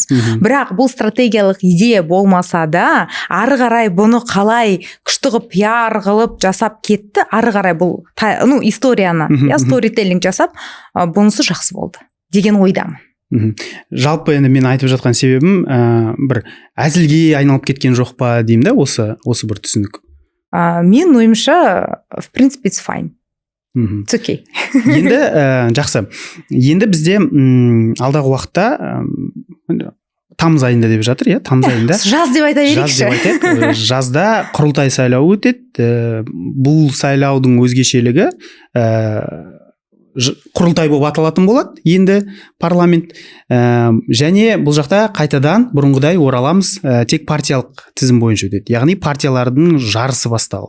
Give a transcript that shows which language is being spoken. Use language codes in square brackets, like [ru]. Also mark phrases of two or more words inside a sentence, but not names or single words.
[kk] Бірақ бұл стратегиялық идея болмаса да, ары қарай бұны қалай күшті қылып пиар қылып жасап кетті, ары қарай бұл историяны, сторителлинг жасап, бұнысы жақсы болды деген ойдамын. Жалпы енді мен айтып жатқан себебім бір әзілге айналып кеткен жоқ па деймін да, осы бір түсінік. Мен ойымша, [ru] в принципе, [en] it's fine. It's okay. [kk] Енді жақсы. Енді бізде алдағы уақытта тамыз айында деп жатыр, иә, тамыз айында. Жаз деп айта берейікші. Жазда құрылтай сайлауы өтеді. Бұл сайлаудың өзгешелігі құрылтай болып аталатын болады енді парламент, және бұл жақта қайтадан бұрынғыдай ораламыз, тек партиялық тізім бойынша өтеді, яғни партиялардың жарысы басталды.